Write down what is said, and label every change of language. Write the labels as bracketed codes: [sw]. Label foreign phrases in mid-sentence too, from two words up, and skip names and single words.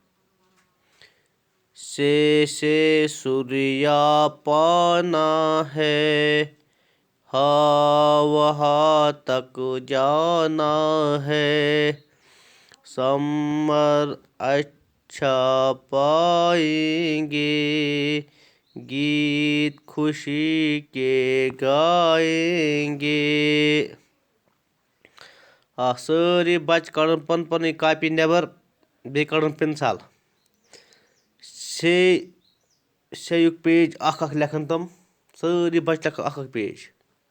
[ur] سے سوریا پانا ہے ہاں وہاں تک جانا ہے. سمر اچھا پائیں گے گیت خوشی کے گائیں گے. [ks] سٲری بچہِ کڑن پن پنٕنۍ کاپی نٮ۪بر بیٚیہِ کڑن پِنسل. سے یُک پیج اکھ لیکھن تِم سٲری بچہِ لیکھن اکھ پیج.